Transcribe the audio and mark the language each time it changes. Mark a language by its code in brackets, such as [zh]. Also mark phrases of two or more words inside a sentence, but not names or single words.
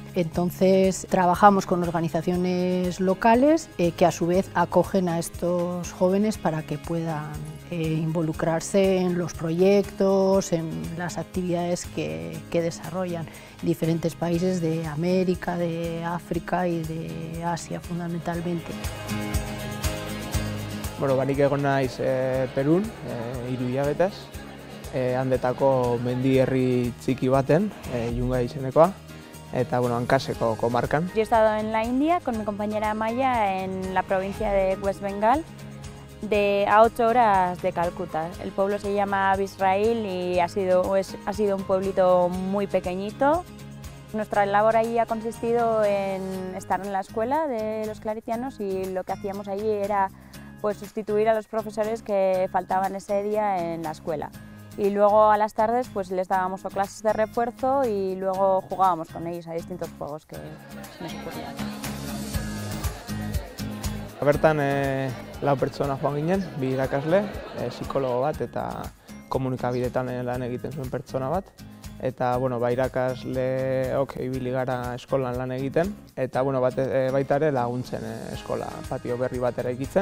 [es] Entonces trabajamos con organizaciones locales que a su vez acogen a estos jóvenes para que puedan involucrarse en los proyectos, en las actividades que desarrollan en diferentes países de América, de África y de Asia fundamentalmente. [eu] Bueno, nik egon naiz Perun, 3 hilabetez, handetako mendi herri txiki baten, Yungay izenekoa, eta bueno, Hankaseko komarkan. [es] Yo he estado en la India con mi compañera Maya en la provincia de West Bengal, a 8 horas de Calcuta. El pueblo se llama Bisrail y ha sido un pueblito muy pequeñito. Nuestra labor allí ha consistido en estar en la escuela de los claretianos y lo que hacíamos allí era pues sustituir a los profesores que faltaban ese día en la escuela. Y luego a las tardes pues les dábamos clases de refuerzo y luego jugábamos con ellos a distintos juegos que se nos ocurrían. [eu] Bertan 4 pertsona joan ginen, 2 irakasle, psikologo bat eta komunikabideetan lan egiten zuen pertsona bat. Eta bueno, irakasleok ibili gara eskolan lan egiten, eta bueno, baita ere laguntzen eskola patio berri bat eraikitzen.